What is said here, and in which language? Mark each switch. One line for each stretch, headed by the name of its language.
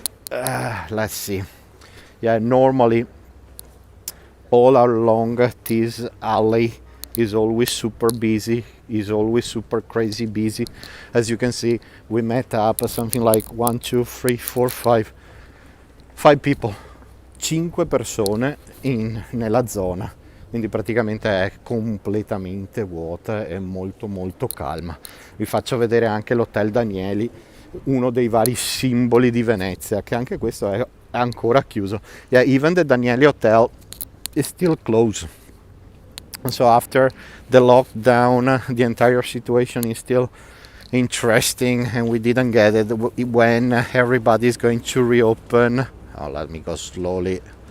English: Let's see. Yeah, normally all along this alley is always super busy, is always super crazy busy. As you can see, we met up something like 1, 2, 3, 4, 5 people.
Italian: 5 persone nella zona. Quindi praticamente è completamente vuota e molto molto calma. Vi faccio vedere anche l'Hotel Danieli, uno dei vari simboli di Venezia, che anche questo è ancora chiuso.
English: Yeah, even the Danieli Hotel is still closed. So after the lockdown, the entire situation is still interesting, and we didn't get it when everybody is going to reopen. Oh, let me go slowly.